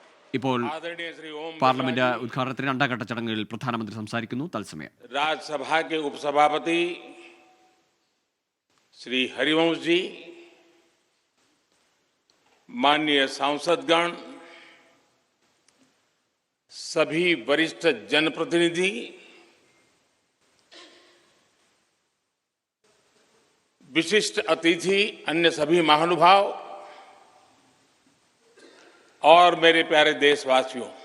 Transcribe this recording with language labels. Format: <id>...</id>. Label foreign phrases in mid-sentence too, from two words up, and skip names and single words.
<ml>ഇപ്പോൾ</ml> <hi>आदरणीय श्री ओम बिरला</hi> <ml>പാർലമെന്റ്</ml> <hi>जी,</hi> <ml>ഉദ്ഘാടനത്തിന് രണ്ടാം ഘട്ട ചടങ്ങുകളിൽ പ്രധാനമന്ത്രി സംസാരിക്കുന്നു. തത്സമയം</ml> <hi>राज्यसभा के उपसभापति श्री हरिवंश जी, माननीय सांसदगण, सभी वरिष्ठ जनप्रतिनिधि, विशिष्ट अतिथि, अन्य सभी महानुभाव और मेरे प्यारे देशवासियों,</hi>